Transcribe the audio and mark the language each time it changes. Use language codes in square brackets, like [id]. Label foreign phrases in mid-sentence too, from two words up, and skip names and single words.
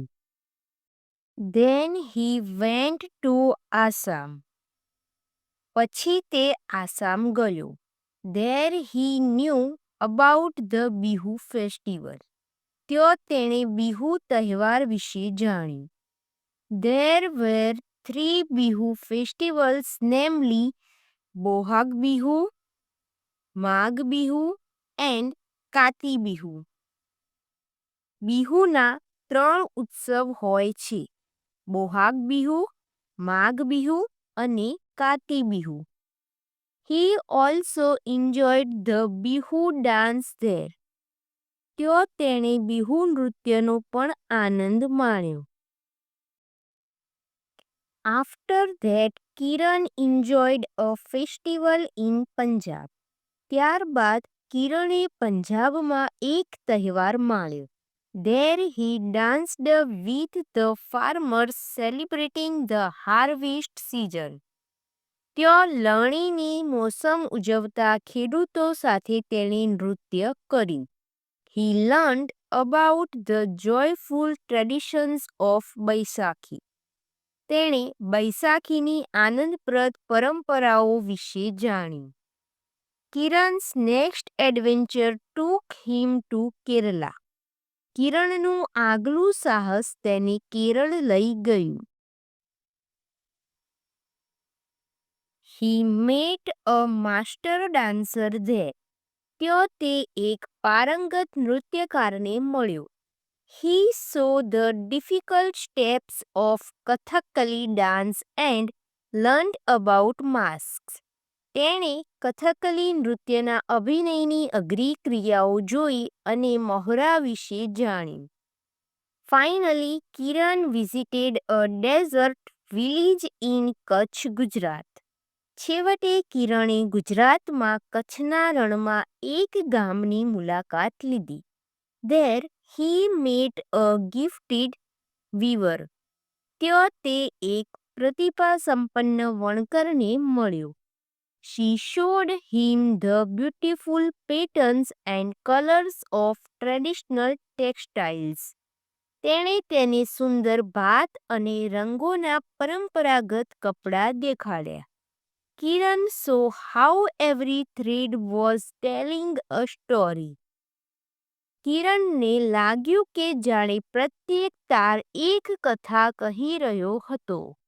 [en] Then he went to Assam. [gu] પછી તે આસામ ગયો. [en] There he knew about the Bihu festival. [gu] ત્યો તેણે બિહુ તહેવાર વિશે જાણ્યું. [en] There were 3 Bihu festivals, namely Bohag Bihu, Magh Bihu and Kati Bihu. [gu] બિહુના 3 ઉત્સવ હોય છે, બોહાગ બિહુ, માઘ બિહુ અને કાતી બિહુ. [en] He also enjoyed the Bihu dance there. [gu] ત્યો તેણે બિહુ નૃત્યનો પણ આનંદ માણ્યો. [en] After that, Kiran enjoyed a festival in Punjab. [gu] ત્યારબાદ કિરણે પંજાબમાં એક તહેવાર માણ્યો. [en] There he danced with the farmers celebrating the harvest season. [gu] ત્યો લણણીની મોસમ ઉજવતા ખેડૂતો સાથે તેણે નૃત્ય કર્યું. [en] He learned about the joyful traditions of Baisakhi. [gu] તેણે બૈસાખીની આનંદપ્રદ પરંપરાઓ વિશે જાણ્યું. [en] Kiran's next adventure took him to Kerala. [gu] કિરણનું આગલું સાહસ તેને કેરળ લઈ ગયું. [en] He met a master dancer there. [gu] ત્યો તે એક પારંગત નૃત્યકારને મળ્યો. [en] He saw the difficult steps of Kathakali dance and learned about masks. [gu] તેણે કથકલી નૃત્યના અભિનયની અઘરી ક્રિયાઓ જોઈ અને મહોરા વિશે જાણ્યું. [en] Finally, Kiran visited a desert village in Kutch, Gujarat. [gu] છેવટે કિરણે ગુજરાતમાં કચ્છના રણમાં એક ગામની મુલાકાત લીધી. [en] There he met a gifted weaver. [gu] ત્યો તે એક પ્રતિભાસંપન્ન વણકરને મળ્યો. [en] She showed him the beautiful patterns and colors of traditional textiles. [gu] તેણે તેને સુંદર ભાત અને રંગોના પરંપરાગત કપડાં દેખાડ્યા. [en] Kiran saw how every thread was telling a story. [gu] કિરણને લાગ્યું કે જાણે પ્રત્યેક તાર એક કથા કહી રહ્યો હતો.